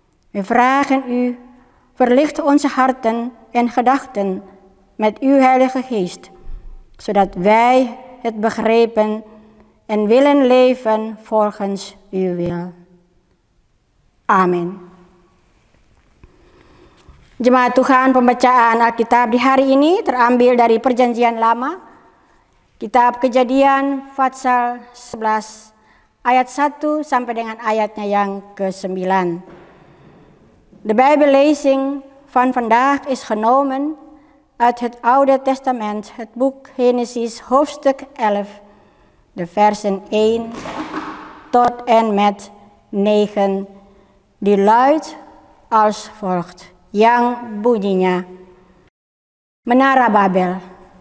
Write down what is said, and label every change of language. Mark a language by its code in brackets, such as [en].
[nl] We vragen u, verlicht onze harten en gedachten met uw Heilige Geest, zodat wij het begrijpen en willen leven volgens uw wil. [id] Amin. Jemaat Tuhan, pembacaan Alkitab di hari ini terambil dari Perjanjian Lama, Kitab Kejadian pasal 11 ayat 1 sampai dengan ayatnya yang ke-9. [nl] De Bijbellezing van vandaag is genomen uit het Oude Testament, het boek Genesis hoofdstuk 11, de versen 1 tot en met 9, die luidt als volgt, [id] yang bunyinya, Menara Babel.